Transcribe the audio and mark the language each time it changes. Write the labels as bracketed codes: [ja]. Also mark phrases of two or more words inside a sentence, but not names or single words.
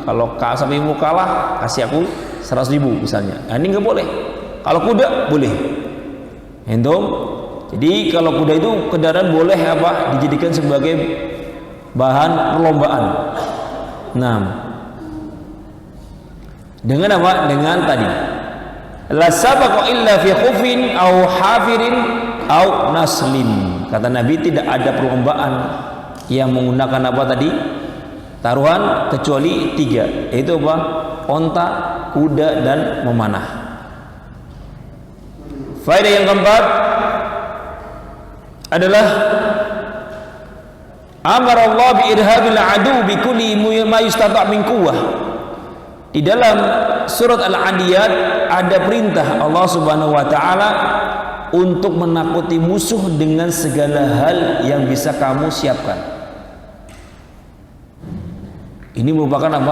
[id] Kalau sapimu kalah, kasih aku 100.000 misalnya. Nah, ini nggak boleh. Kalau kuda boleh. Entong. Jadi kalau kuda itu kendaraan boleh dijadikan sebagai bahan perlombaan. Nah, dengan apa? Dengan tadi [ar] لا سبق إلا في خف أو حافر أو نصل. [id] Kata Nabi, tidak ada perlombaan yang menggunakan apa tadi? Taruhan kecuali 3, yaitu apa? Onta, kuda dan memanah. Faedah yang keempat adalah [ar] أمر الله بإرهاب العدو بكل ما يستطاع من قوة. [id] Di dalam surat Al-Adiyat ada perintah Allah [ar] سبحانه وتعالى [id] untuk menakuti musuh dengan segala hal yang bisa kamu siapkan. Ini merupakan apa?